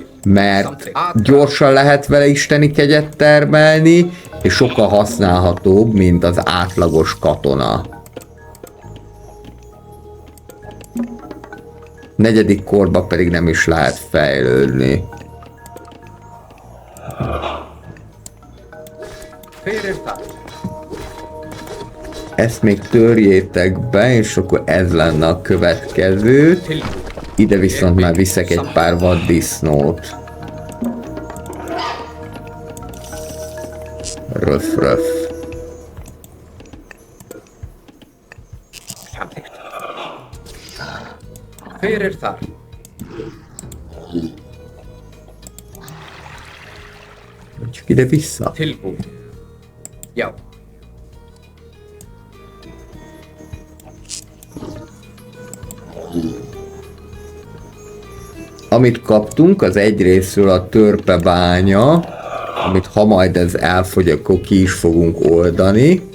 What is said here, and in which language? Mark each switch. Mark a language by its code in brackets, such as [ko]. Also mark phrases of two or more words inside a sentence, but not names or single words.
[hu] mert gyorsan lehet vele isteni kegyet termelni, és sokkal használhatóbb, mint az átlagos katona. Negyedik korba pedig nem is lehet fejlődni. [is] Fyrir þar. [hu] Ezt még törjétek be, és akkor ez lenne a következő. [is] Tilbúin. [hu] Ide viszont már viszek egy pár vaddisznót. Röf, röf. [is] Samþykkt. Fyrir þar. [hu] Csak ide vissza. [is] Tilbúin. Já. [hu] Amit kaptunk, az egyrészről a törpebánya, amit ha majd ez elfogy, akkor ki is fogunk oldani.